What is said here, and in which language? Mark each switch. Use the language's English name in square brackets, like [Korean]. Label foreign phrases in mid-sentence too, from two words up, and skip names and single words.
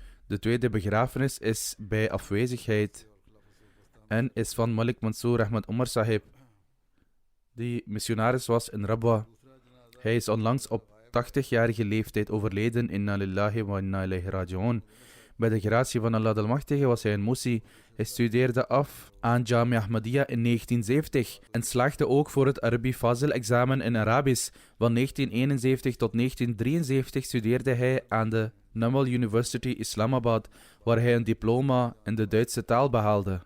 [Dutch] De tweede begrafenis is bij afwezigheid en is van Malik Mansour Ahmad Umar Sahib, die missionaris was in Rabwa. Hij is onlangs op 80-jarige leeftijd overleden. [Arabic] إنا لله وإنا إليه راجعون. [Dutch] Bij de gratie van Allah Almachtige was hij een Musi. Hij studeerde af aan Jamia Ahmadiyya in 1970 en slaagde ook voor het Arabi Fazil-examen in Arabisch. Van 1971 tot 1973 studeerde hij aan de Namal University Islamabad, waar hij een diploma in de Duitse taal behaalde.